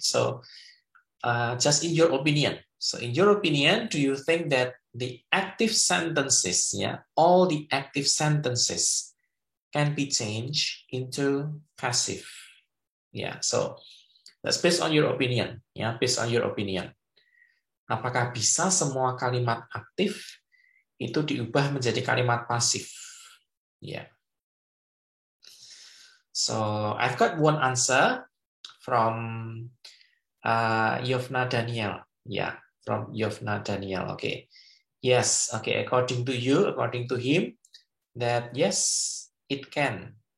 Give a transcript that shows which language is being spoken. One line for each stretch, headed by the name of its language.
English: So just in your opinion. So in your opinion, do you think that the active sentences, yeah, all the active sentences can be changed into passive? Yeah, so that's based on your opinion. Yeah, based on your opinion.
Indonesian: Apakah bisa semua kalimat aktif itu diubah menjadi kalimat pasif?
English: Yeah. So I've got one answer from Yovna Daniel. Yeah, from Yovna Daniel. Okay. Yes. Okay. According to you, according to him, that yes, it can.